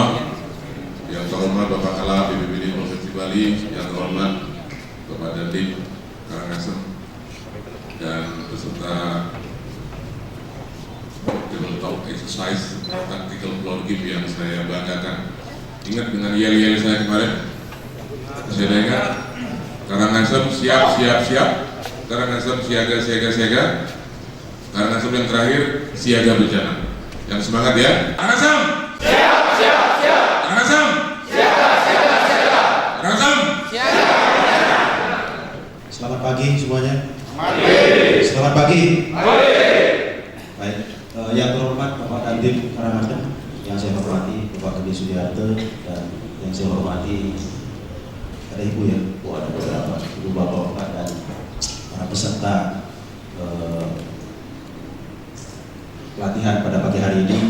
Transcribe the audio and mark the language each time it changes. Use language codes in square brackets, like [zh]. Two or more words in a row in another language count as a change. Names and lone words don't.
[id] Yang terhormat Bapak Kala BPBD Provinsi Bali, yang terhormat Bapak Dandim Karangasem, dan peserta [en] Tabletop Exercise Tactical Floor Game [id] yang saya banggakan. Ingat dengan yel-yel saya kemarin? Masih ada ingat? Karangasem siap, siap, siap. Karangasem siaga, siaga, siaga. Karangasem yang terakhir siaga bencana. Yang semangat ya. Karangasem siap, siap, siap. Karangasem siaga, siaga, siaga. Karangasem siaga. Selamat pagi semuanya. Mari. Selamat pagi. Mari. Baik, yang terhormat Bapak Dandim Karangasem, yang saya hormati Bapak Gede Sudiarto, dan yang saya hormati ada Ibu ya, Bu, ada beberapa Ibu Bapak dan para peserta pelatihan pada pagi hari ini.